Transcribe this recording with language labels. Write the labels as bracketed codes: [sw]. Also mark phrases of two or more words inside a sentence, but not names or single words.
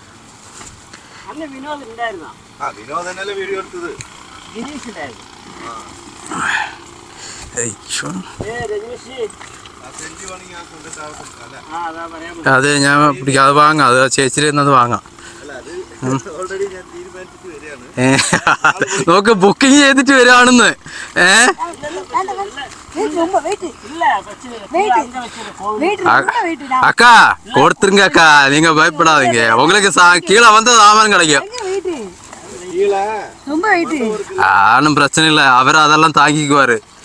[ml] അതെ, ഞാൻ പിടിക്കാം. അത് വാങ്ങാം. അത് ചേച്ചിയിൽ നിന്നത് വാങ്ങാം. നോക്ക്, ബുക്കിംഗ് ചെയ്തിട്ട് വരികയാണെന്ന്. [ta] அக்கா கொடுத்துருங்க அக்கா, நீங்க பயப்படாதீங்க. உங்களுக்கு கீழே வந்து சாமான் கிடைக்கும். ஆனும் பிரச்சனை இல்லை, அவர் அதெல்லாம் தாங்கிக்குவாரு.